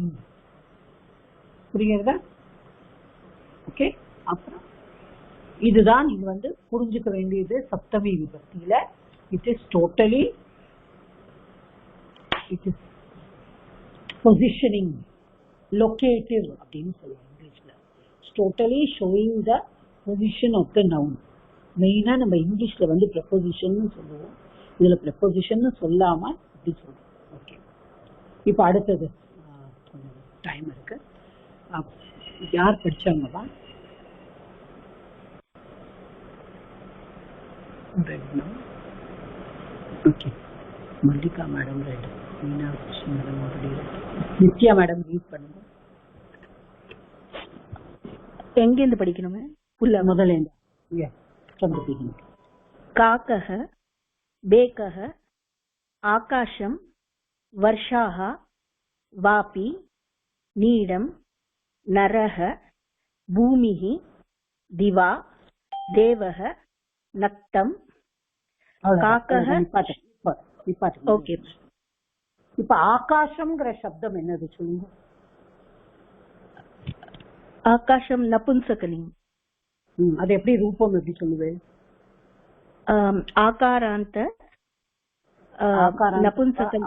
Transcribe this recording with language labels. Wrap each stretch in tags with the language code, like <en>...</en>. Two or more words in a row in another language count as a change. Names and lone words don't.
<ta>புரியுதா? ஓகே. அப்புறம் இதுதான் நீங்க வந்து புரிஞ்சுக்க வேண்டியது சப்தமி விபக்தியில.</ta> <en>It is totally positioning, locative</en> <ta>அப்படின்னு சொல்லுவாங்க இங்கிலீஷ்ல.</ta> <en>Totally showing the position of the noun.</en> <ta>மெயினா நம்ம இங்கிலீஷ்ல வந்து ப்ரெப்போசிஷன் சொல்லுவோம், இதுல ப்ரெப்போசிஷன் சொல்லாம அப்படி சொல்லுவோம். ஓகே. இப்ப அடுத்தது டைம் இருக்கு. யார் படிச்சாங்கப்பா? ஓகே. மல்லிகா மேடம் ரெண்டு, மீனாட்சி</ta> <en>madam already,</en> <ta>நித்யா மேடம் ரீட் பண்ணுங்க. எங்கேருந்து படிக்கணுமே? முதலேந்து.</ta> <sa>காக்கः बेकः आकाशं वर्षाः वापि नीडं नरः भूमिः दिवा देवः नक्तं काकः.</sa> <ta>ஓகே. இப்ப ஆகாசம்ங்கிற சப்தம் என்னது சொல்லுங்க? ஆகாசம் நபும்சகலிங்கம். அது எப்படி ரூபம் எப்படி சொல்லுவேன்? ஆகாராந்த நபும்சகலிங்கம்.</ta>